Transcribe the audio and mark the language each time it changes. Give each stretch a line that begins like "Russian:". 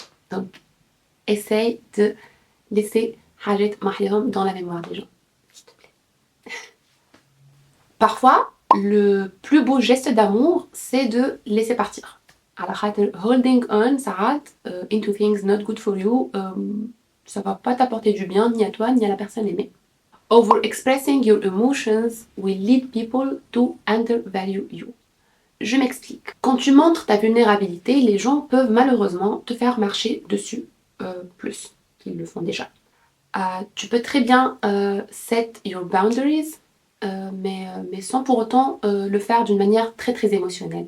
French: Donc essaye de laisser Hajet Mahlium dans la mémoire des gens. S'il te plaît. Parfois, le plus beau geste d'amour, c'est de laisser partir. Alors,
English: holding on, into things not good for you,
French: ça va pas t'apporter du bien ni à toi ni à la personne aimée.
English: Overexpressing your emotions will lead people to undervalue you.
French: Je m'explique. Quand tu montres ta vulnérabilité, les gens peuvent malheureusement te faire marcher dessus plus qu'ils le font déjà. Tu peux très bien
English: set your boundaries,
French: mais sans pour autant le faire d'une manière très très émotionnelle.